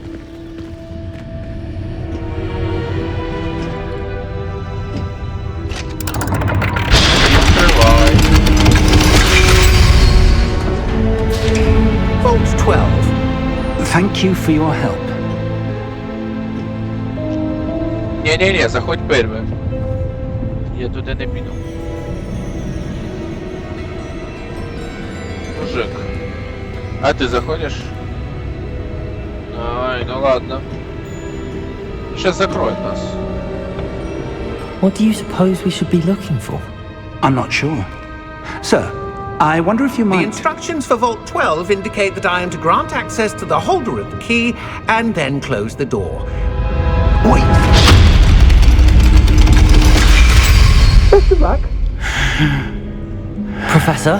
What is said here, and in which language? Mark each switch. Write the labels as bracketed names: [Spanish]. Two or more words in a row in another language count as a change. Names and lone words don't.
[English] Vault 12. Thank you for your help. [Ukrainian] Ні-ні-ні, заходь перше. Я туди не піду. [Russian] мужик. А ты заходишь? Ай, ну ладно. Сейчас закроет нас. [English] What do you suppose we should be looking for? I'm not sure. Sir, I wonder if you The might... instructions for Vault 12 indicate that I am to grant access to the holder of the key and then close the door. Wait! Professor?